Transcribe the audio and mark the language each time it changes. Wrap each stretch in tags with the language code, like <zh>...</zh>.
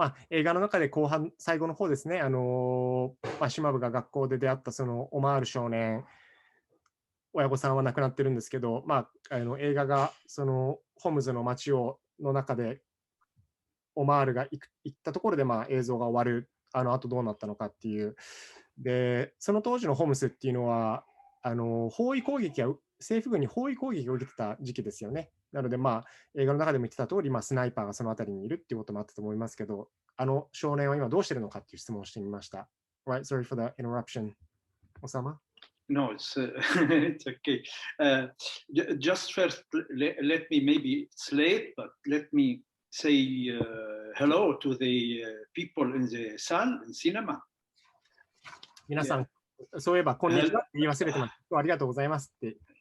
<ja>映画の中で最後の方ですね、シマブが学校で出会ったそのオマール少年、親御さんは亡くなってるんですけど、映画がそのホムズの街の中でオマールが行ったところで映像が終わる、あとどうなったのかっていう。で、その当時のホムスっていうのは包囲攻撃や政府軍に包囲攻撃を受けてた時期ですよね。なので、映画の中でも言ってた通り、スナイパーがそのあたりにいるっていうこともあったと思いますけど、少年は今どうしてるのかっていう質問をしてみました。</ja> <en>Right, sorry for the interruption. Osama? No, it's okay. Just first, let me, maybe it's late, but let me say hello to the people in the salle, in cinema.</en> <ja>皆さん、そういえば、こんにちはって言い忘れてます。ありがとうございますって。</ja>